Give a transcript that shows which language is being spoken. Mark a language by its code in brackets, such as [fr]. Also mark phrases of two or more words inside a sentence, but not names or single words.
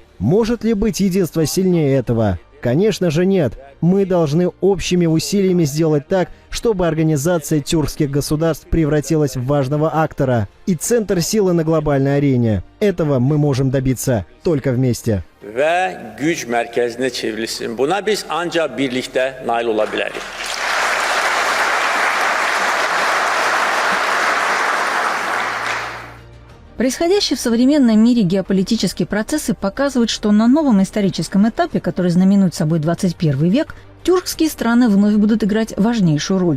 [ru] Может ли быть единство сильнее этого? Конечно же нет. Мы должны общими усилиями сделать так, чтобы Организация тюркских государств превратилась в важного актора и центр силы на глобальной арене. Этого мы можем добиться только вместе. [tr] Ve güç merkezine çevrilsin. Buna biz ancak birlikte nail olabiliriz. [ru] Происходящие в современном мире геополитические процессы показывают, что на новом историческом этапе, который знаменует собой 21 век, тюркские страны вновь будут играть важнейшую роль.